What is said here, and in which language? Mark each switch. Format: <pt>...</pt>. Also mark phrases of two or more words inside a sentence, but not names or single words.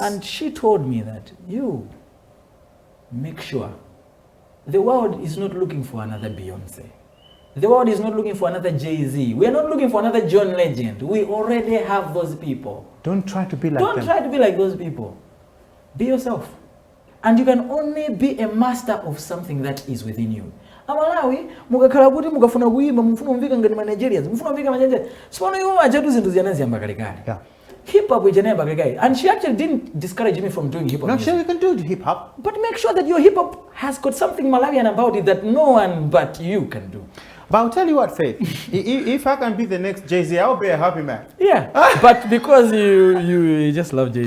<en>And she told me that you make sure the world is not looking for another Beyonce. The world is not looking for another Jay-Z. We are not looking for another John Legend. We already have those people. Don't try to be like them. Don't try to be like those people. Be yourself. And you can only be a master of something that is within you.</en> <ny>Malawi, mukakhala kuti mukafuna kuimba mufuna umvika ngati ma Nigerians, mufuna umvika ma Nigerians. Sipano iwo ajatu zinthu ziyanaziyamba kalekale.</ny> <en>Yeah. Hip hop</en> <ny>ijanayamba kalekale.</ny> <en>And she actually didn't discourage me from doing hip hop. No, music. sure you can do hip hop. But make sure that your hip hop has got something Malawian about it that no one but you can do. But I'll tell you what, Faith. If I can be the next Jay-Z, I'll be a happy man. Yeah, but because you just love Jay-Z.</en>